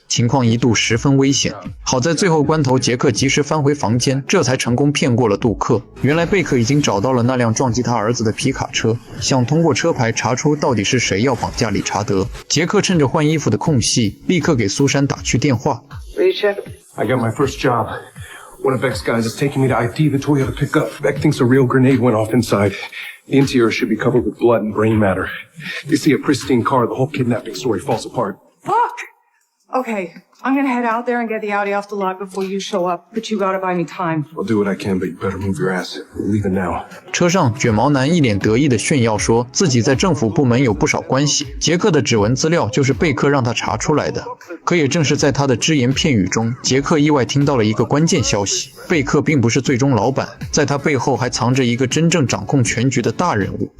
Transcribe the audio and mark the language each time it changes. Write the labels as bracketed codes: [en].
[zh] 情况一度十分危险，好在最后关头杰克及时翻回房间，这才成功骗过了杜克。原来贝克已经找到了那辆撞击他儿子的皮卡车，想通过车牌查出到底是谁要绑架理查德。杰克趁着换衣服的空隙，立刻给苏珊打去电话。 [en] I got my first job. One of Beck's guys is taking me to ID the Toyota pickup. Beck thinks a real grenade went off inside. The interior should be covered with blood and brain matter. They see a pristine car, the whole kidnapping story falls apart. Fuck! Okay, I'm gonna head out there and get the Audi off the lot before you show up, but you gotta buy me time. I'll do what I can, but you better move your ass. We're leaving now. [zh] 车上，卷毛男一脸得意地炫耀说自己在政府部门有不少关系，杰克的指纹资料就是贝克让他查出来的。可也正是在他的只言片语中，杰克意外听到了一个关键消息：贝克并不是最终老板，在他背后还藏着一个真正掌控全局的大人物。